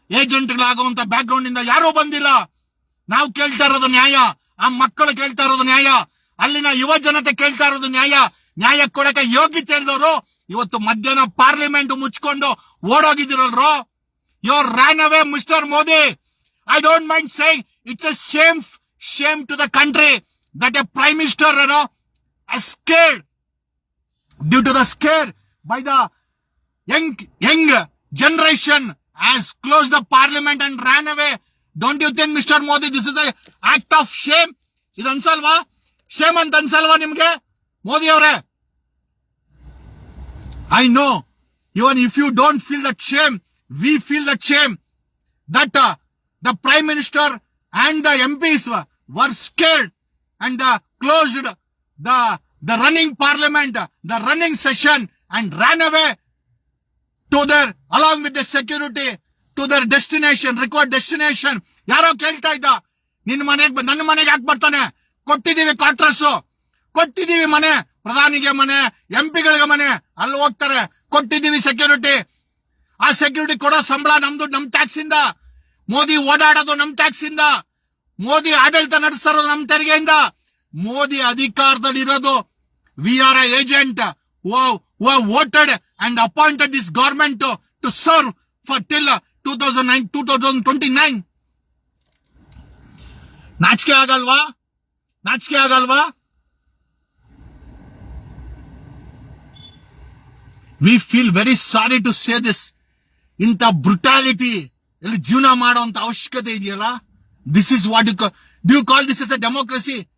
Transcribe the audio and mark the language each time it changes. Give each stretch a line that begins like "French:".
Kannada: ಏಜೆಂಟ್ಗಳಾಗುವಂತ back ground ಇಂದ ಯಾರೂ ಬಂದಿಲ್ಲ. ನಾವು ಕೇಳ್ತಾ ಇರೋದು ನ್ಯಾಯ, ಆ ಮಕ್ಕಳು ಕೇಳ್ತಾ ಇರೋದು ನ್ಯಾಯ, ಅಲ್ಲಿನ ಯುವ ಜನತೆ ಕೇಳ್ತಾ ಇರೋದು ನ್ಯಾಯ. ನ್ಯಾಯ ಕೊಡಕ್ಕೆ ಯೋಗ್ಯತೆ ಇಲ್ಲದವರು ಇವತ್ತು ಮಧ್ಯಾಹ್ನ ಪಾರ್ಲಿಮೆಂಟ್ ಮುಚ್ಕೊಂಡು ಓಡೋಗಿದಿರಲ್ರು.
English: You ran away mister Modi. I don't mind saying it's a shame to the country that a prime minister escaped due to the scare by the young generation has closed the parliament and ran away. Don't you think, Mr. Modi, this is an act of shame?
Kannada: ಇದು ಅನ್ಸಲ್ವಾ? Shem ಅಂತ ಅನ್ಸಲ್ವಾ ನಿಮ್ಗೆ ಮೋದಿ ಅವರೇ?
English: I know, even if you don't feel that shame, we feel that shame that the Prime Minister and the MPs were scared and closed the running parliament, the running session, and ran away to their, along with the security, to their destination, required destination.
Kannada: ಯಾರೋ ಕೇಳ್ತಾ ಇದ್ದ, ನನ್ನ ಮನೆಗೆ ಯಾಕೆ ಬರ್ತಾನೆ? ಕೊಟ್ಟಿದೀವಿ quarters, ಕೊಟ್ಟಿದೀವಿ ಮನೆ, ಪ್ರಧಾನಿಗೆ ಮನೆ, ಎಂಪಿಗಳಿಗೆ ಮನೆ, ಅಲ್ಲಿ ಹೋಗ್ತಾರೆ, ಕೊಟ್ಟಿದೀವಿ ಸೆಕ್ಯೂರಿಟಿ. ಆ ಸೆಕ್ಯೂರಿಟಿ ಕೊಡೋ ಸಂಬಳ ನಮ್ದು, ನಮ್ ಟ್ಯಾಕ್ಸ್ ಇಂದ. ಮೋದಿ ಓಡಾಡೋದು ನಮ್ ಟ್ಯಾಕ್ಸ್ ಇಂದ. ಮೋದಿ ಆಡಳಿತ ನಡೆಸ್ತಾ ಇರೋದು ನಮ್ ತೆರಿಗೆಯಿಂದ. ಮೋದಿ ಅಧಿಕಾರದಲ್ಲಿ ಇರೋದು.
English: We are a agent who have voted and appointed this government to serve for till 2029.
Kannada: ನಾಚಿಕೆ ಆಗಲ್ವಾ? ನಾಚಿಕೆ ಆಗಲ್ವಾ?
English: We feel very sorry to say this.
Kannada: ಇಂಥ ಬ್ರುಟಾಲಿಟಿ ಇಲ್ಲಿ ಜೀವನ ಮಾಡುವಂತ ಅವಶ್ಯಕತೆ ಇದೆಯಲ್ಲ?
English: This is what do you call this as a democracy?